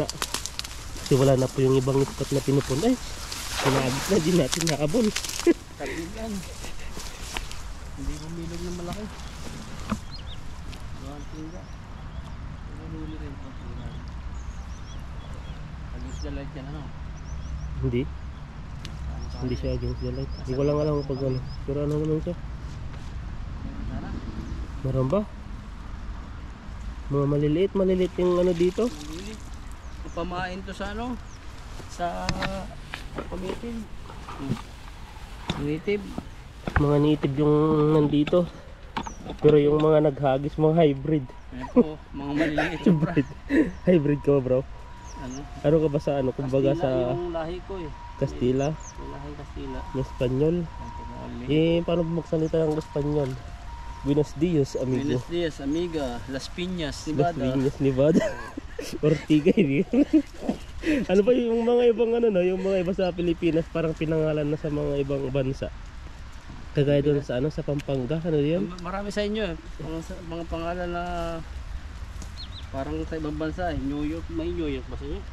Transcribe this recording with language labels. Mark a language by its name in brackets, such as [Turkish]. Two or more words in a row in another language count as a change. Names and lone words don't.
[Filipino] Kasi wala na po yung ibang spot na pinupunta. Ay, sinaabot na, di natin naabol. Tagigan. Hindi bumilog ng malaki. Gawang tingga. Huli rin po. Pag-isda light yan ano? Hindi. Hindi siya [English] against the light. [Filipino] Hindi ko lang alam pag ano. Pero ano naman siya? Meron ba? Mga maliliit yung ano dito. Pamain to sa ano? Sa pamitin. Native. Mga native yung nandito. Pero yung mga naghagis, mga hybrid. Ayan po, mga maliliit yung bra. Hybrid ka ba, bro? Ano? Ano ka ba sa ano? Kumbaga Kastila sa yung lahi ko eh. Kastila, Yung lahi Kastila. na Espanyol. Ayan po, mga maliliit. Eh, paano magsalita ng Espanyol? [Spanish] Buenos dias, amigo. Buenos dias, amiga. Las Piñas, [Filipino] Las Nevada. Piñas, Nevada. Ortiga, hindi. Ano pa yung mga ibang ano, no? Yung mga iba sa Pilipinas parang pinangalan na sa mga ibang bansa. Kagaya doon sa ano, sa Pampanga, ano yun? Marami sa inyo eh. Mga pangalan na parang sa ibang bansa eh. New York, may New York ba sa inyo?